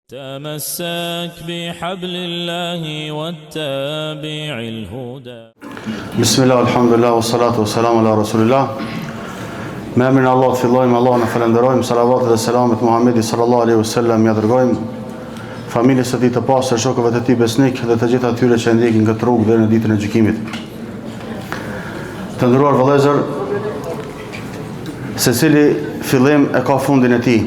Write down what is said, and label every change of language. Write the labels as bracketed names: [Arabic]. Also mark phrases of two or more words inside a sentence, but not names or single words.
[Arabic] تمسك بحبل الله واتبع الهدى. بسم الله الحمد لله والصلاة والسلام على رسول الله. [Albanian] Me emrin e Allahut fillojmë, Allahun e falenderojmë, salavatet dhe selamet Muhamedit [Arabic] صلى الله عليه وسلم [Albanian] ja dërgojmë, familjes së tij të pastër, shokëve të tij besnik dhe të gjithë atyre që ndjekin këtë rrugë deri në ditën e gjykimit. Të nderuar vëllezër, secili fillim e ka fundin e tij.